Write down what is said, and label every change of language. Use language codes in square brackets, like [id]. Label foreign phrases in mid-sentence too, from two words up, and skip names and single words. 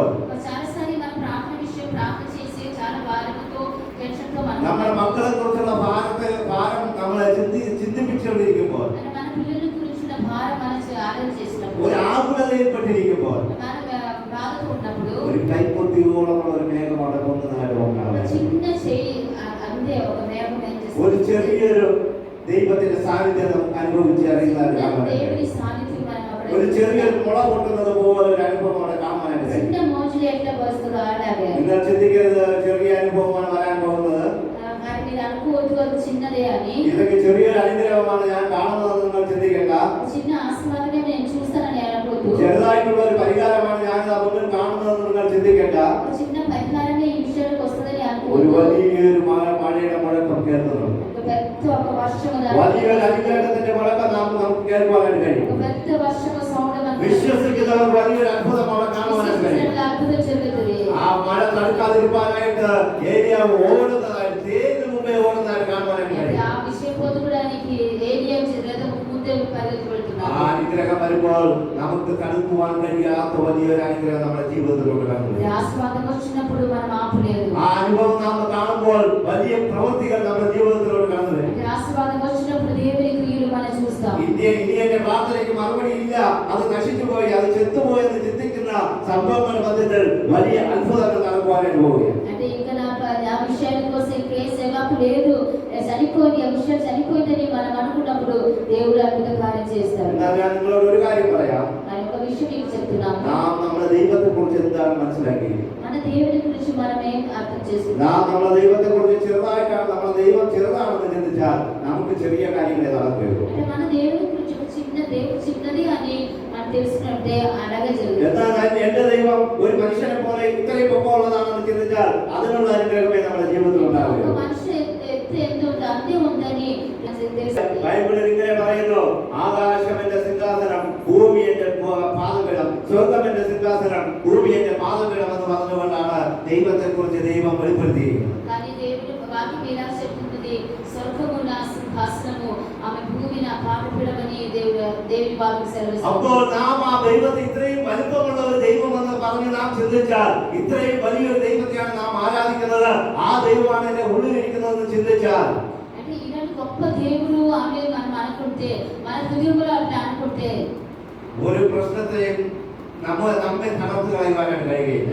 [te] చాలాసారి మన ప్రార్థన విషయం ప్రార్థన చేసి చాలా భారంతో టెన్షన్తో [ml] നമ്മുടെ മക്കളെ കുറിച്ചുള്ള ഭാരം നമ്മളെ ചിന്തിപ്പിച്ചുകൊണ്ടിരിക്കുമ്പോൾ [te] మన పిల్లల గురించిన భారం మనం ఆలోచన చేసినప్పుడు [ml] ഒരു ആകുലതയിൽപ്പെട്ടിരിക്കുമ്പോൾ [te] మన బాధతో ఉన్నప్పుడు [ml] ഒരു കൈപ്പൊത്തിയോളമുള്ള ഒരു മേഘം അവിടെ പോകുന്നതായിട്ട് [te] చిన్న చేయి అంతే ఒక మేఘం ఏం చేస్తుంది. [ml] ഒരു ചെറിയൊരു ദൈവത്തിന്റെ സാന്നിധ്യം നമുക്ക് അനുഭവിച്ചറിയുന്ന [te] దేవుని సాన్నిధ్యం మనం అక్కడ [ml] ഒരു ചെറിയൊരു മുള പൊട്ടുന്നത് പോലെ ഒരു അനുഭവം അവിടെ കാണാനായിട്ട് [te] చిన్న మోజులు ఎట్లా వస్తుందో అలాగే [ml] നിങ്ങൾ ചിന്തിക്കരുത് ചെറിയ അനുഭവമാണ് വരാൻ പോകുന്നത്. [te] కానీ మీరు అనుకోవద్దు అది చిన్నదే అని. [ml] ഇതൊക്കെ ചെറിയൊരു അനുഗ്രഹമാണ് ഞാൻ കാണുന്നതെന്ന് നിങ്ങൾ ചിന്തിക്കേണ്ട. [te] చిన్న ఆశీర్వాదమే నేను చూస్తానని అనుకోవద్దు. [ml] ചെറുതായിട്ടുള്ള ഒരു പരിഹാരമാണ് ഞാൻ മുന്നിൽ കാണുന്നതെന്ന് നിങ്ങൾ ചിന്തിക്കേണ്ട. [te] చిన్న పరిహారమే ఈ విషయానికి వస్తుందని [ml] ഒരു [te] అనుకోవద్దు. [ml] വലിയൊരു മഴയുടെ മുഴക്കം കേൾക്കുന്നു. [te] పెద్ద ఒక వర్షం [ml] വലിയൊരു അനുഗ്രഹത്തിന്റെ മുഴക്കം നമുക്ക് കേൾക്കുവാനായിട്ട് കഴിയും. [te] ఒక పెద్ద వర్షం సౌండ్ [ml] വിശ്വസിക്കുന്നവർ വലിയൊരു അത്ഭുതം അവിടെ കാണുവാനായിട്ട് കഴിയും. [te] అద్భుతం జరుగుతుంది. [ml] ആ മഴ തടുക്കാതിരിക്കാനായിട്ട് ഏരിയ ഓടുന്നതായിട്ട് തേന് മുമ്പേ ഓടുന്നതായിട്ട് കാണുവാനായിട്ട് കഴിയും. [te] ఆ విషయం పొందుకోవడానికి ఏరియా లేదా ముందే పరిగెత్తి వెళ్తున్నారు. [ml] ആ അനുഗ്രഹം വരുമ്പോൾ നമുക്ക് തടുക്കുവാൻ കഴിയാത്ത വലിയൊരു അനുഗ്രഹം നമ്മുടെ ജീവിതത്തിലൂടെ കടന്നു. [te] ఆశీర్వాదం వచ్చినప్పుడు మనం ఆపలేదు. [ml] ആ അനുഭవం നാം കാണുമ്പോൾ വലിയ പ്രവൃത്തികൾ നമ്മുടെ ജീവിതത്തിലൂടെ കടന്നു വരും. [te] ఆశీర్వాదం వచ్చినప్పుడు దేవుని క్రియలు మనం చూస్తాం. [ml] ഇനി എന്റെ പ്രാർത്ഥനയ്ക്ക് മറുപടി ഇല്ല, അത് നശിച്ചുപോയി, അത് ചെത്തുപോയെന്ന് ചിന്തിക്കുന്ന സംഭവങ്ങളുടെ മധ്യത്തിൽ വലിയ അത്ഭുതങ്ങൾ നടക്കുവാനായിട്ട് പോവുകയാണ്. [te] అంటే ఇంకా నా విషయానికి వస్తే కేసు ఎలాపు లేదు, చనిపోయింది, ఆ విషయం చనిపోయిందని మనం అనుకున్నప్పుడు దేవుడు అద్భుత కార్యం చేస్తాడు. [ml] എന്നാൽ ഞാൻ നിങ്ങളോട് ഒരു കാര്യം പറയാം. [te] నేను ఒక విషయం మీకు చెప్తున్నాను. [ml] നാം നമ്മുടെ ദൈവത്തെ കുറിച്ച് എന്താണ് മനസ്സിലാക്കി? [te] మన దేవుడి గురించి మనం ఏం అర్థం చేసుకుంటాం? [ml] നാം നമ്മുടെ ദൈവത്തെ കുറിച്ച് ചെറുതായിട്ടാണ്, നമ്മുടെ ദൈവം ചെറുതാണെന്ന് ചിന്തിച്ചാൽ നമുക്ക് ചെറിയ കാര്യങ്ങളെ നടക്കുകയുള്ളൂ. [te] అంటే మన దేవుడి గురించి ఒక దేవుడు చిన్నది అని మనం తెలుసుకుంటే అలాగే జరుగుతుంది. [ml] എന്നാൽ എന്റെ ദൈവം ഒരു മനുഷ്യനെ പോലെ ഇത്രയും പൊക്കമുള്ളതാണെന്ന് ചിന്തിച്ചാൽ അതിനുള്ള അനുഗ്രഹമേ നമ്മുടെ ജീവിതത്തിൽ [te] ఒక [ml] ഉണ്ടാവുകയുള്ളൂ. [te] మనిషి ఎత్తు ఎంత ఉందో అంతే ఉందని తెలుస్తుంది. [ml] ബൈബിളിൽ ഇങ്ങനെ പറയുന്നു, ആകാശം എന്റെ സിംഹാസനം, ഭൂമി എന്റെ പാദപീഠം, സ്വർഗം എന്റെ സിംഹാസനം, ഭൂമി എന്റെ പാദപീഠം എന്ന് പറഞ്ഞുകൊണ്ടാണ് ദൈവത്തെ കുറിച്ച് ദൈവം വെളിപ്പെടുത്തിയിരിക്കുന്നത്. [te] కానీ దేవుడి వాక్యం ఇలా చెప్తుంది, స్వర్గము నా సింహాసనము, ఆమె భూమి నా పాదపీఠమని దేవుని వాక్యం సెలవిస్తుంది. [ml] അപ്പോൾ നാം ആ ദൈവത്തെ ഇത്രയും വലിപ്പമുള്ള ഒരു ദൈവം എന്ന് പറഞ്ഞ് നാം ചിന്തിച്ചാൽ, ഇത്രയും വലിയൊരു ദൈവത്തെയാണ് നാം ആരാധിക്കുന്നത്, ആ ദൈവമാണ് എന്റെ ഉള്ളിലിരിക്കുന്നതെന്ന് ചിന്തിച്ചാൽ [te] అంటే ఇలాంటి గొప్ప దేవుడు అని మనం అనుకుంటే, మన హృదయంలో అట్లా అనుకుంటే [ml] ഒരു പ്രശ്നത്തെയും നമ്മെ തകർത്ത് കളയുവാനായിട്ട് കഴിയുകയില്ല.